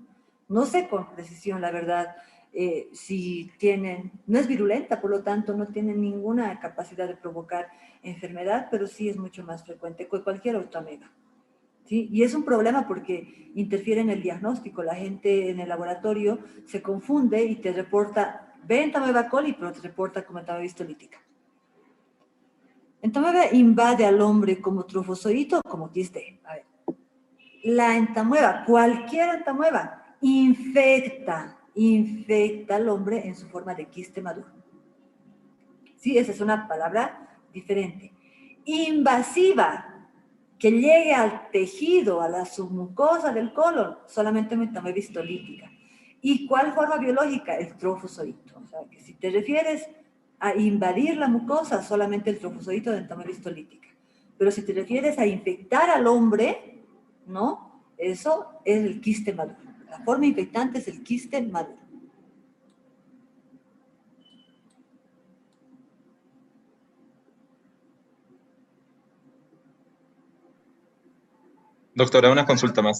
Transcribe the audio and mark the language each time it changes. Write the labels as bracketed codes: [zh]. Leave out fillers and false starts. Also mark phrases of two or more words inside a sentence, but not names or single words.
[es] No sé con precisión, la verdad, si tienen, no es virulenta, por lo tanto, no tiene ninguna capacidad de provocar enfermedad, pero sí es mucho más frecuente que cualquier otra ameba. ¿Sí? Y es un problema porque interfiere en el diagnóstico. La gente en el laboratorio se confunde y te reporta, ve entamoeba coli, pero te reporta como entamoeba histolítica. Entamoeba invade al hombre como trofozoito o como quiste. A ver. La entamoeba, cualquier entamoeba, infecta al hombre en su forma de quiste maduro. Sí, esa es una palabra diferente. Invasiva, que llegue al tejido, a la submucosa del colon, solamente entamoeba histolítica. ¿Y cuál forma biológica? El trofozoito. O sea, que si te refieres a invadir la mucosa, solamente el trofozoito de entamoeba histolítica. Pero si te refieres a infectar al hombre, ¿no? Eso es el quiste maduro. La forma infectante es el quiste maduro. Doctora, una consulta más.